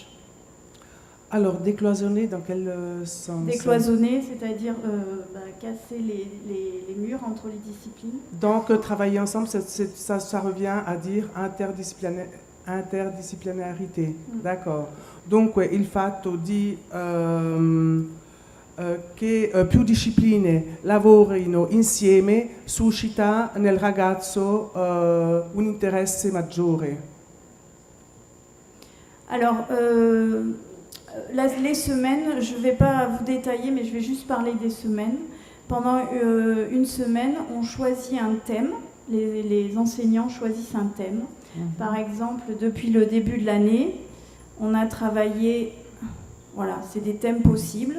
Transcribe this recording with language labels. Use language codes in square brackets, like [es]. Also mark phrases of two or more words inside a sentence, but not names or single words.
[fr] Alors décloisonner dans quel sens? Décloisonner, c'est-à-dire casser les murs entre les disciplines. Donc travailler ensemble, ça revient à dire interdisciplinarité. D'accord. [it] Dunque il fatto di che più discipline lavorino insieme suscita nel ragazzo un interesse maggiore. [fr] Alors, les semaines, je ne vais pas vous détailler, mais je vais juste parler des semaines. Pendant une semaine, on choisit un thème. Les enseignants choisissent un thème. Par exemple, depuis le début de l'année, on a travaillé, voilà, c'est des thèmes possibles.